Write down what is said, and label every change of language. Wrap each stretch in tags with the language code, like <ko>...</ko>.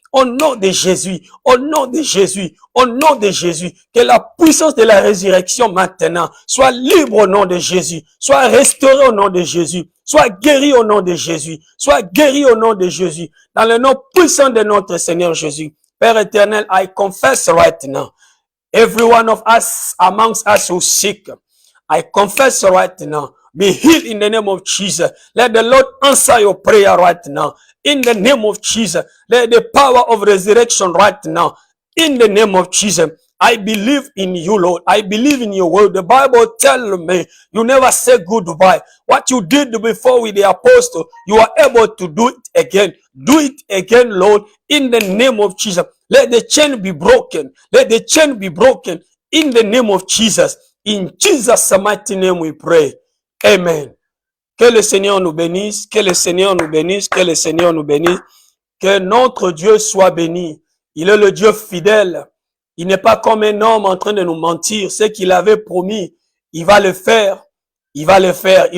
<fr>Au nom de Jésus, au nom de Jésus, au nom de Jésus, que la puissance de la résurrection maintenant soit libre au nom de Jésus, soit restaurée au nom de Jésus, soit guérie au nom de Jésus, soit guérie au nom de Jésus, dans le nom puissant de notre Seigneur Jésus. Père éternel,</fr> <en>I confess right now, every one of us amongst us who sick, I confess right now, be healed in the name of Jesus. Let the Lord answer your prayer right now. In the name of Jesus, let the power of resurrection right now. In the name of Jesus, I believe in you, Lord. I believe in your word. The Bible tells me you never say goodbye. What you did before with the apostle, you are able to do it again. Do it again, Lord, in the name of Jesus. Let the chain be broken. Let the chain be broken in the name of Jesus. In Jesus' mighty name we pray. Amen.</en> <fr>Que le Seigneur nous bénisse, que le Seigneur nous bénisse, que le Seigneur nous bénisse. Que notre Dieu soit béni. Il est le Dieu fidèle. Il n'est pas comme un homme en train de nous mentir. Ce qu'il avait promis, il va le faire. Il va le faire.</fr>